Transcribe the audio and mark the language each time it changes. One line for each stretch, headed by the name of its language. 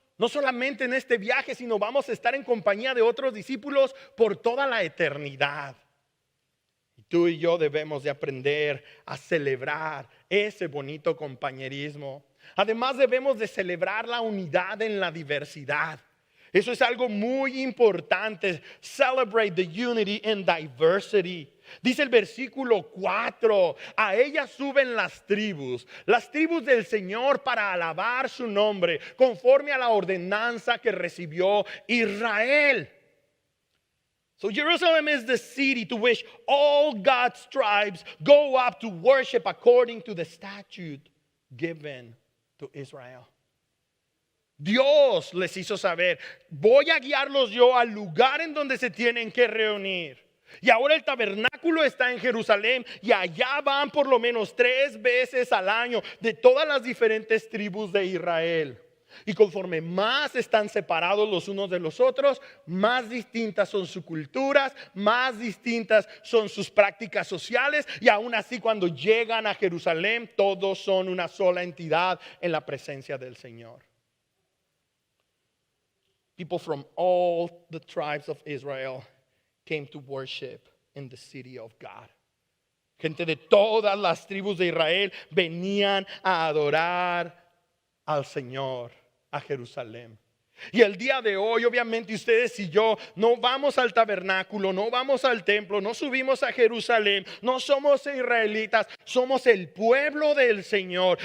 Spanish: No solamente en este viaje, sino vamos a estar en compañía de otros discípulos por toda la eternidad. Y tú y yo debemos de aprender a celebrar ese bonito compañerismo. Además debemos de celebrar la unidad en la diversidad. Eso es algo muy importante.
English: Celebrate the unity in diversity.
Spanish: Dice el versículo 4, a ella suben las tribus del Señor para alabar su nombre, conforme a la ordenanza que recibió Israel.
English: So Jerusalem is the city to which all God's tribes go up to worship according to the statute given to Israel.
Spanish: Dios les hizo saber, voy a guiarlos yo al lugar en donde se tienen que reunir. Y ahora el tabernáculo está en Jerusalén y allá van por lo menos 3 veces al año de todas las diferentes tribus de Israel. Y conforme más están separados los unos de los otros, más distintas son sus culturas, más distintas son sus prácticas sociales, y aún así cuando llegan a Jerusalén todos son una sola entidad en la presencia del Señor.
English: People from all the tribes of Israel came to worship in the city of God.
Spanish: Gente de todas las tribus de Israel venían a adorar al Señor, a Jerusalén. Y el día de hoy, obviamente ustedes y yo no vamos al tabernáculo, no vamos al templo, no subimos a Jerusalén, no somos israelitas, somos el pueblo del Señor.